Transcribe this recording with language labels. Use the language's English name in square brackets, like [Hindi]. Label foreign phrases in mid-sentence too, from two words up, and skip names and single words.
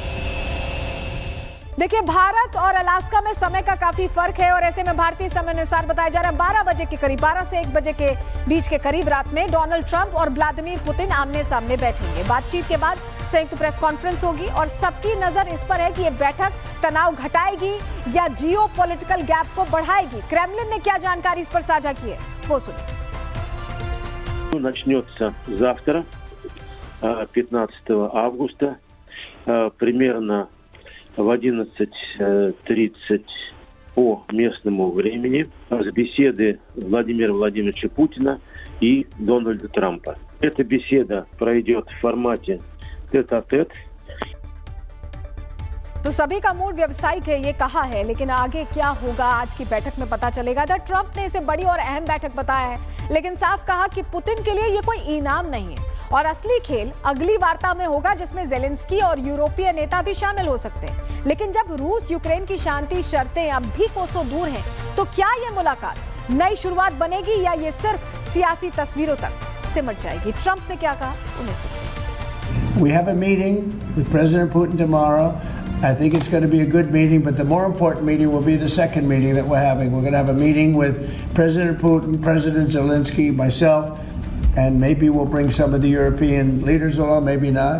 [Hindi] देखिए, भारत और अलास्का में समय का काफी फर्क है और ऐसे में भारतीय समय अनुसार बताया जा रहा है 12 बजे के करीब, 12 से 1 बजे के बीच के करीब रात में डोनाल्ड ट्रंप और व्लादिमीर पुतिन आमने सामने बैठेंगे। बातचीत के बाद संयुक्त [English] press conference [Hindi] होगी और सबकी नजर इस पर है कि ये बैठक तनाव घटाएगी या [English] geo political gap [Hindi] को बढ़ाएगी। क्रेमलिन ने क्या जानकारी इस पर साझा की है, वो सुनिए। [Russian] Начнется завтра, 15 августа, примерно в 11:30 по местному времени, с беседы Владимира Владимировича Путина и Дональда Трампа. Эта беседа пройдет в формате тет-а-тет. [Hindi] तो सभी का मूड व्यवसायिक है, ये कहा है, लेकिन आगे क्या होगा आज की बैठक में पता चलेगा। था ट्रंप ने इसे बड़ी और अहम बैठक बताया है, लेकिन साफ कहा कि पुतिन के लिए ये कोई इनाम नहीं है और असली खेल अगली वार्ता में होगा, जिसमें जेलेंस्की और यूरोपीय नेता भी शामिल हो सकते हैं। लेकिन जब रूस यूक्रेन की शांति शर्तें अब भी कोसों दूर हैं, तो क्या ये मुलाकात नई शुरुआत बनेगी या ये सिर्फ सियासी तस्वीरों तक सिमट जाएगी? ट्रंप ने क्या कहा, उन्हें सुनिए। [English] We have a meeting with President Putin tomorrow. I think it's going to be a good meeting, but the more important meeting will be the second meeting that we're having. We're going to have a meeting with President Putin, President Zelensky, myself, and maybe we'll bring some of the European leaders along, maybe not.